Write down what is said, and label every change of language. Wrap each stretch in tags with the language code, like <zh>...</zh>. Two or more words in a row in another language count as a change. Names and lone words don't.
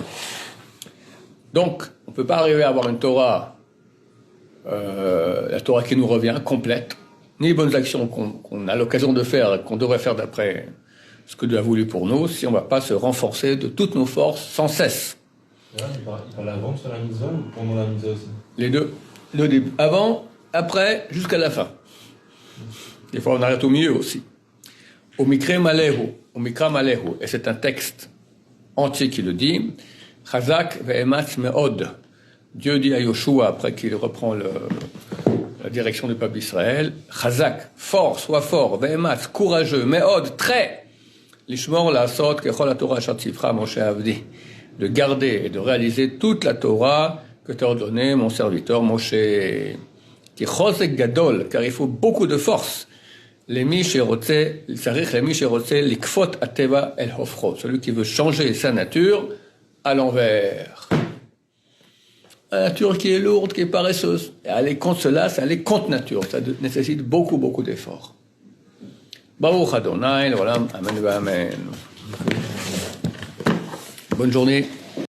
<fr>Donc, on ne peut pas arriver à avoir une Torah, la Torah qui nous revient, complète, ni les bonnes actions qu'on a l'occasion de faire, qu'on devrait faire d'après ce que Dieu a voulu pour nous, si on ne va pas se renforcer de toutes nos forces sans cesse. Il parle avant de faire la mitzvah ou pendant la mitzvah aussi? Les deux. Le début. Avant, après, jusqu'à la fin. Des fois, on arrête au milieu aussi.</fr> <he>המקרא מלא הוא.</he> <fr>Et c'est un texte entier qui le dit.</fr> <he>חזק ואמץ מאד.</he> <fr>Dieu dit à Yoshua, après qu'il reprend la direction du peuple d'Israël, Chazak, fort, sois fort, ve'ematz, courageux, me'od, très.</fr> <he>לשמור לעשות ככל התורה אשר צוך משה עבדי.</he> <fr>De garder et de réaliser toute la Torah que t'a ordonné mon serviteur Moshe. Qui</fr> <he>חשק גדול,</he> <fr>car il faut beaucoup de force. Celui qui veut changer sa nature à l'envers. La nature qui est lourde, qui est paresseuse. Et aller contre cela, c'est aller contre nature. Ça nécessite beaucoup d'efforts.</fr> <he>ברוך ה', לעולם, אמן, אמן.</he> <fr>Bonne journée.</fr>